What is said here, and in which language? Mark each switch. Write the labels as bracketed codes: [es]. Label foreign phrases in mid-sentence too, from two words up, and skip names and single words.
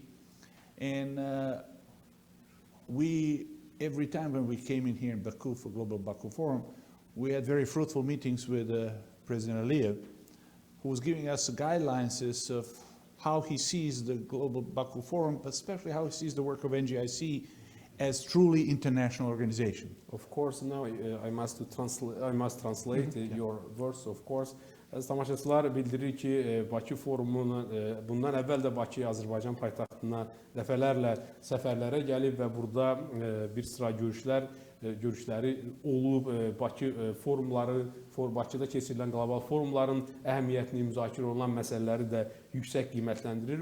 [en] And every time when we came in here in Baku for Global Baku Forum, we had very fruitful meetings with President Aliyev, who was giving us guidelines of how he sees the Global Baku Forum, but especially how he sees the work of NGIC as truly international organization. Of course, now I must translate your words, of course. [az] Tamaşaçılar bildirir ki, Bakı Forumuna bundan əvvəl də Bakıya, Azərbaycan paytaxtına dəfələrlə səfərlərə gəlib və burada bir sıra görüşləri olub. Bakı forumları, Bakıda keçirilən qlobal forumların əhəmiyyətini, müzakirə olunan məsələləri də yüksək qiymətləndirir.